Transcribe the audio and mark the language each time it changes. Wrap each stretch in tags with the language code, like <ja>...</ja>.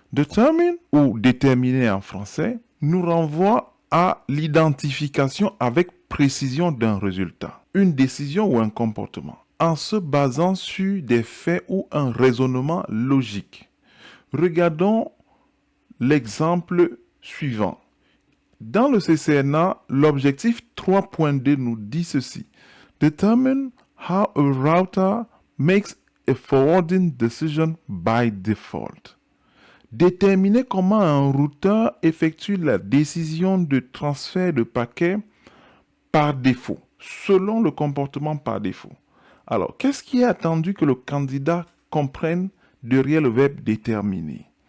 <fr>Determine, ou déterminer en français, nous renvoie à l'identification avec précision d'un résultat, une décision ou un comportement, en se basant sur des faits ou un raisonnement logique. Regardons l'exemple suivant. Dans le CCNA, l'objectif 3.2 nous dit ceci.</fr> <en>Determine how a router makes a forwarding decision by default.</en> <fr>Déterminer comment un routeur effectue la décision de transfert de paquets par défaut, selon le comportement par défaut. Alors, qu'est-ce qui est attendu que le candidat comprenne derrière le verbe déterminer?</fr>